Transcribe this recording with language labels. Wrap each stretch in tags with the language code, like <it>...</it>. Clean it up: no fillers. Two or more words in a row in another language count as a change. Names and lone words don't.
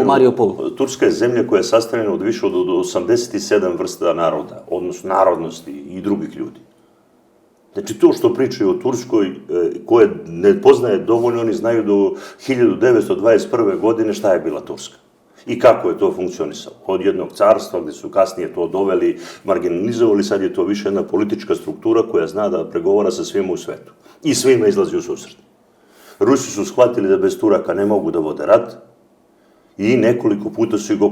<sr>У Мариупол. Турска е земја која е sastavljena од више од 87 vrsta народа, односно народности и других људи. Значи, то што причају о Турској, кој не познае доволно, они знају до 1921. године шта е била Турска. I kako je to funkcionisalo. Od jednog carstva gde su kasnije to doveli, marginalizovali, sad je to više jedna politička struktura koja zna da pregovara sa svima u svetu. I svima izlazi u susret. Rusi su shvatili da bez Turaka ne mogu da vode rat i nekoliko puta su ih opomenuli.</sr>